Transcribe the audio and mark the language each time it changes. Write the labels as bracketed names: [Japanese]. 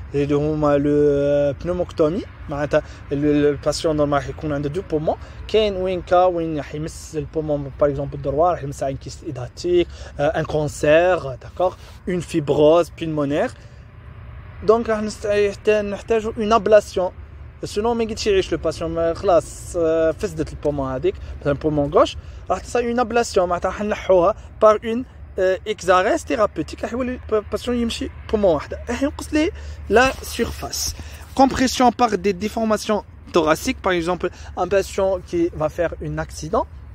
[French] Le pneumoctomie. Le patient normal il a deux poumons. [Arabic] كاين وين يمس البومون [French] par exemple [Arabic] الدروار يمس [French] une kyste hydratique, un cancer, d'accord, une fibrose pulmonaire. Donc [Arabic] نحتاج [French] une ablation. Sinon [Arabic] ما يقدرش يعيش [French] le patient، [Arabic] خلاص فسدت البومون هذيك، مثلا البومون غوش راح تصير [French] une ablation [Arabic] معناتها راح نحوها [French] par une exercice thérapeutique [Arabic] راح يولي الباتيون يمشي بومون واحده، راح ينقص لي [French] la surface. Compression par des déformations thoraciques, par exemple un patient qui va faire un accident.